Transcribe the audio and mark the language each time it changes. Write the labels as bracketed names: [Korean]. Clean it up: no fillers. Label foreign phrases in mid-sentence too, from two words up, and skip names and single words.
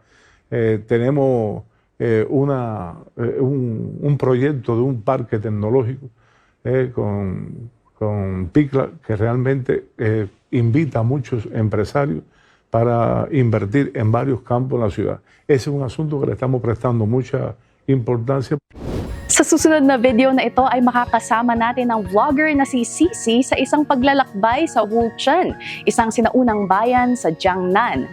[Spanish] Tenemos un proyecto de un parque tecnológico con PICLA que realmente invita a muchos empresarios para invertir en varios campos en la ciudad. Ese es un asunto que le estamos prestando mucha importancia. [Filipino] Sa susunod na video na ito ay makakasama natin ang vlogger na si 𝗍𝗵 sa isang paglalakbay sa Wucheng, isang sinaunang bayan sa Jiangnan.